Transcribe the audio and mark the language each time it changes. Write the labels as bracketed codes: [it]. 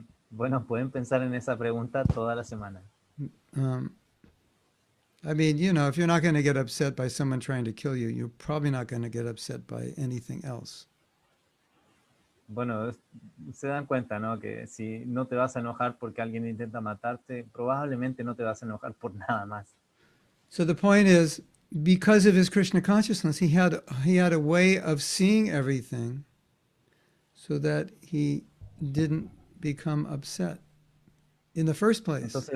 [es] Bueno, pueden pensar en esa pregunta toda la semana. [en] Um, I mean, if you're not going to get upset by someone trying to kill you, you're probably not going to get upset by anything else. [es] Bueno, se dan cuenta, ¿no? Que si no te vas a enojar porque alguien intenta matarte, probablemente no te vas a enojar por nada más. [en] So the point is, because of his Krishna consciousness, he had a way of seeing everything so that he didn't become upset in the first place.